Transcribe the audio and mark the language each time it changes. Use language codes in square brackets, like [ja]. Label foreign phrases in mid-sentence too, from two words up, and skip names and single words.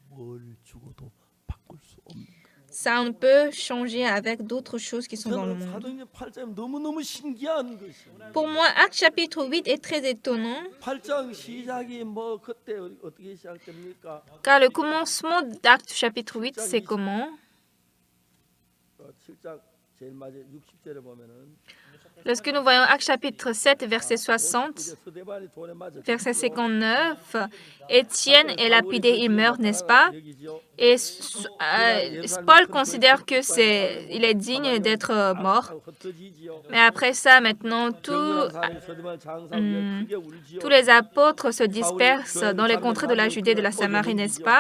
[fr] Ça ne peut changer avec d'autres choses qui sont dans le monde. Pour moi, Acte chapitre 8 est très étonnant, car le commencement d'Acte chapitre 8, c'est comment? [ko] 7장 제일 마지막 60절에 보면은 [fr] Lorsque nous voyons Actes chapitre 7, verset 60, [ko] 서대반이 돌에 맞아 [fr] verset 59, Étienne est lapidé, il meurt, n'est-ce pas? Et Paul considère que il est digne d'être mort. Mais après ça, maintenant, tous les apôtres se dispersent dans les contrées de la Judée et de la Samarie, n'est-ce pas?